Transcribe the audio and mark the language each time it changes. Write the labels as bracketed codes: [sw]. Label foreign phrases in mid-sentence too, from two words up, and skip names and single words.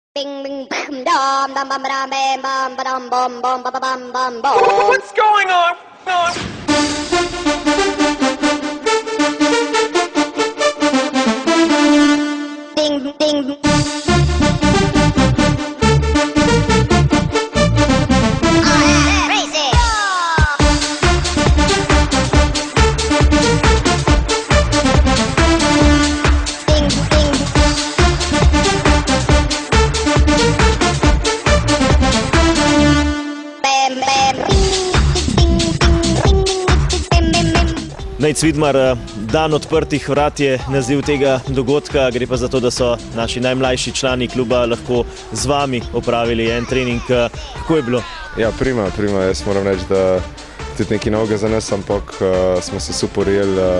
[en] Bing bing bam dum dum bum bam bam bum ba-dum bum bum ba bum bum bum. What's going on? Ding ding. Crazy. Ding ding. Bam bam. Ding ding ding ding ding ding. [sl] Nejc Vidmar, dan odprtih vrat je naziv tega dogodka, gre pa za to, da so naši najmlajši člani kluba lahko z vami opravili en trening. Kako je bilo? Ja, prima. Jaz moram reči, da tudi nekaj novega za nas, ampak smo se super ujeli.